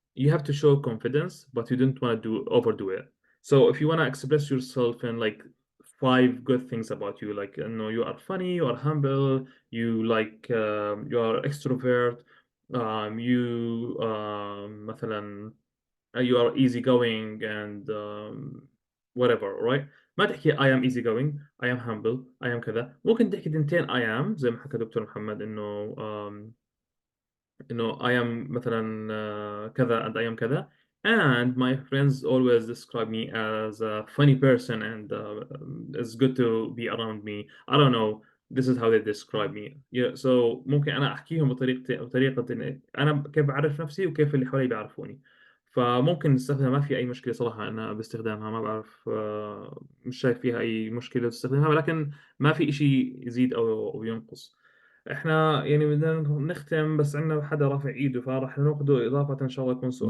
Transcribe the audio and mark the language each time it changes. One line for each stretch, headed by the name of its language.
English: You have to show confidence, but you don't want to overdo it. So if you want to express yourself in like 5 good things about you, like you are funny, you are humble, you are extrovert, you
Arabic: مثلا
English: you are easygoing and whatever, right?
Arabic: ما تحكي
English: I am easygoing, I am humble, I am كذا.
Arabic: ممكن تحكي تنتين I am زي ما حكى دكتور محمد انه I am مثلا كذا
English: and I am
Arabic: كذا.
English: And my friends always describe me as a funny person and it's good to be around me. I don't know. This is how they describe me. Yeah, so
Arabic: ممكن أنا أحكيهم بطريقة إن أنا كيف أعرف نفسي وكيف اللي حوالي بيعرفوني. فممكن نستخدمها، ما في أي مشكلة صراحة أنا باستخدامها. ما بعرف، مش شايف فيها أي مشكلة باستخدامها، ولكن ما في إشي يزيد أو ينقص. احنا يعني بدنا نختم، بس عندنا حدا رافع ايده فراح ناخده اضافه ان شاء الله يكون سؤال